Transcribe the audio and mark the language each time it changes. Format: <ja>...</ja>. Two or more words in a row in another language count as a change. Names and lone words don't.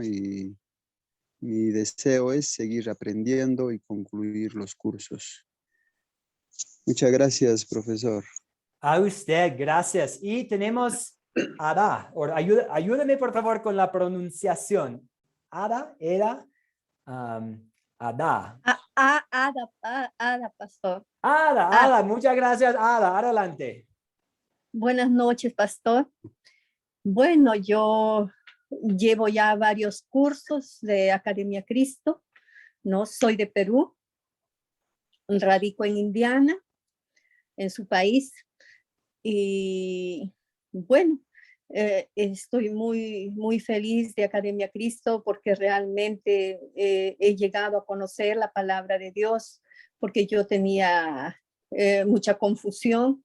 <es>Y mi deseo es seguir aprendiendo y concluir los cursos. Muchas gracias, profesor. A usted, gracias. Y tenemos Ada. Ayúdame por favor con la pronunciación. Ada, Ada, Ada. Ada, pastor. Ada, muchas gracias, Ada. Adelante. Buenas noches, pastor. Bueno, yo llevo ya varios cursos de Academia Cristo, ¿no? Soy de Perú, radico en Indiana, en su país, y bueno, estoy muy feliz de Academia Cristo porque realmente he llegado a conocer la palabra de Dios, porque yo tenía mucha confusión.</es>